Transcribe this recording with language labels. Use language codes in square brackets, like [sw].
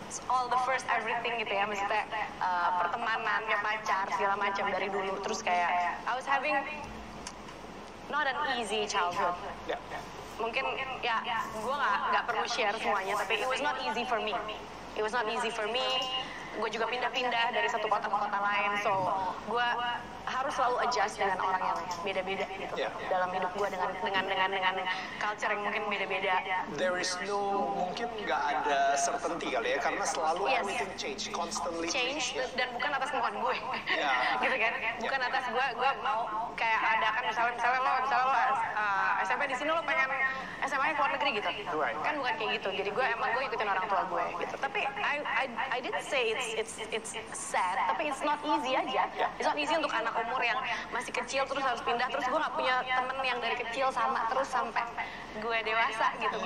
[en] All the first everything [id] gitu ya, maksudnya pertemanan, ya pacar, segala macam dari dulu. Terus kayak [en] I was having not an easy childhood. [id] Mungkin ya gue nggak perlu share semuanya, tapi [en] it was not easy for me. It was not easy for me. [id] Gue juga pindah-pindah dari satu kota ke kota lain, so gue harus selalu adjust dengan orang yang beda-beda gitu dalam hidup gue dengan culture yang mungkin beda-beda. [en] There is no, [id] mungkin nggak ada certainty kali ya, karena selalu [en] everything change, constantly [id] change dan bukan atas kemauan gue. Gitu kan, bukan atas gue mau kayak ada kan misalnya lo SMP di sini lo pengen SMA-nya keluar negeri gitu, kan bukan kayak gitu. Jadi gue ikutin orang tua gue gitu. [en] Tapi I did say it's sad, tapi it's not easy aja. It's not easy [id] untuk anak umur yang masih kecil terus harus pindah, terus gue nggak punya temen yang dari kecil sama terus sampai gue dewasa gitu.